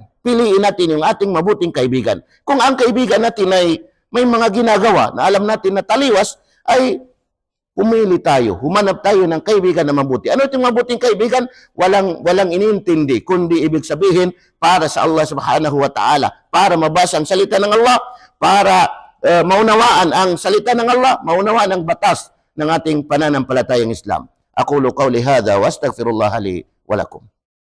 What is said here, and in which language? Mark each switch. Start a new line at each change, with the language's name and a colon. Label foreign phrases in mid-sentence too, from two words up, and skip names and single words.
Filipino: Piliin natin yung ating mabuting kaibigan. Kung ang kaibigan natin ay may mga ginagawa na alam natin na taliwas, ay pumili tayo, humanap tayo ng kaibigan na mabuti. Ano itong mabuting kaibigan? Walang inintindi, kundi ibig sabihin para sa Allah
Arabic: سبحانه وتعالى,
Filipino: para mabasa ang salita ng Allah, para maunawaan ang salita ng Allah, maunawaan ang batas ng ating pananampalatayang Islam.
Arabic: أقول قولي هذا وأستغفر الله لي ولكم.